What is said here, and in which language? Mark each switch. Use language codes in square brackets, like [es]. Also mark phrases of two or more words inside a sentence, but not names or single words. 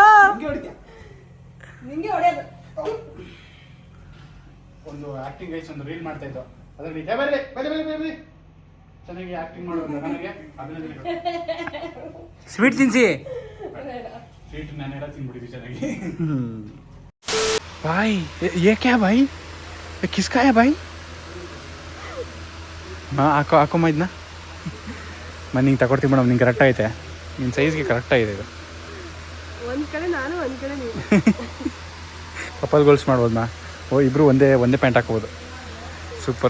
[kn] ನಿಂಗೆ ಹೊಡೆಯೋದು. ಒಂದು [en] acting guys [kn] ಒಂದು ರೀಲ್ ಮಾಡ್ತಾ ಇದ್ದೋ ಅದರಲ್ಲಿ ಬರಲಿ ಚೆನ್ನಾಗಿ ಆಕ್ಟಿಂಗ್ ಮಾಡೋದು ನನಗೆ ಸ್ವೀಟ್ ತಿನ್ಸಿ. ಸ್ವೀಟ್ ನಾನೆಲ್ಲ ತಿನ್ಬಿಟ್ಟಿದ್ವಿ ಚೆನ್ನಾಗಿ. [hi] भाई ये क्या भाई? ये किसका है भाई? [kn] ಹಾಕೋ ಇದನ್ನ ನಾನು ನಿಂಗೆ ತಗೊಡ್ತೀನಿ ಮೇಡಮ್. ನಿಂಗೆ ಕರೆಕ್ಟ್ ಐತೆ, ನಿನ್ನ ಸೈಜ್ಗೆ ಕರೆಕ್ಟ್ ಆಗಿದೆ ಇದು. ಒಂದ್ ಕಡೆ ನಾನು ಒಂದ್ ಕಡೆ ನೀವು. [en] couple goals [kn] ಮಾಡ್ಬೋದು ನಾ. ಓ ಇಬ್ಬರು ಒಂದೇ ಪ್ಯಾಂಟ್ ಹಾಕ್ಬೋದು. ಸೂಪರ್,